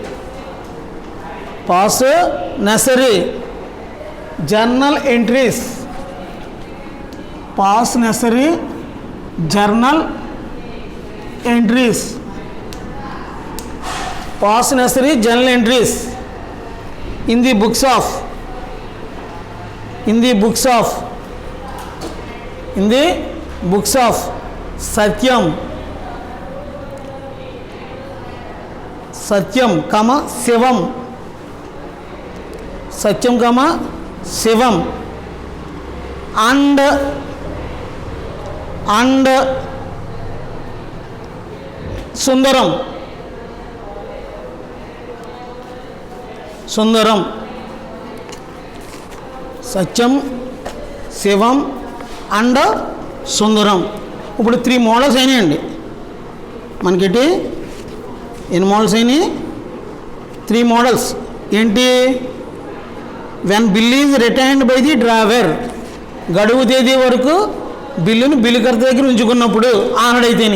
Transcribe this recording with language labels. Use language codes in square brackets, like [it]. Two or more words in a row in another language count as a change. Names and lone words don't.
[en] Past necessary. Journal entries. Past necessary journal entries. Past necessary journal entries in the books of Satyam, comma Shivam. Satyam, comma Shivam. And Sundaram. Satyam, Shivam and Sundaram. [te] ఇప్పుడు 3 మోడల్స్ అయినాయండి మనకి. ఎన్ని మోడల్స్ అయినాయి? 3 మోడల్స్. ఏంటి? [en] when bill is retained by the drawer, [te] గడువు తేదీ వరకు బిల్లుని బిల్లుకర్త దగ్గర ఉంచుకున్నప్పుడు ఆనడైతేని.